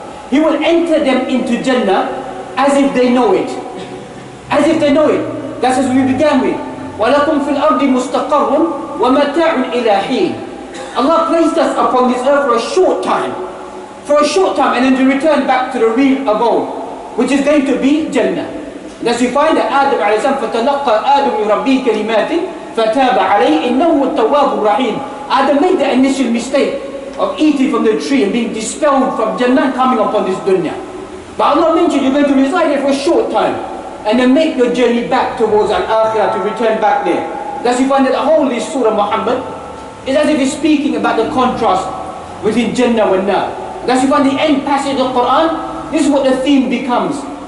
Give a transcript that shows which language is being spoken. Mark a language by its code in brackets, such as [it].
[en] He will enter them into Jannah as if they know it. As if they know it. That's as we began with. [ar] وَلَكُمْ فِي الْأَرْضِ مُسْتَقَرٌّ وَمَتَاعٌ إِلَى حِينٍ. [en] Allah placed us upon this earth for a short time. For a short time, and then to return back to the real abode, which is going to be Jannah. And as you find that Adam alayhi salam, [ar] فَتَلَقَّى آدَمُ مِنْ رَبِّهِ كَلِمَاتٍ فَتَابَ عَلَيْهِ إِنَّهُ التَّوَّابُ الرَّحِيمُ. [en] Adam made the initial mistake of eating from the tree and being dispelled from Jannah and coming upon this dunya. But Allah mentioned you're going to reside there for a short time and then make your journey back towards Al-Akhirah, to return back there. Thus you find that the whole of this surah Muhammad is as if it's speaking about the contrast between Jannah and Nar. Thus you find the end passage of the Quran, this is what the theme becomes.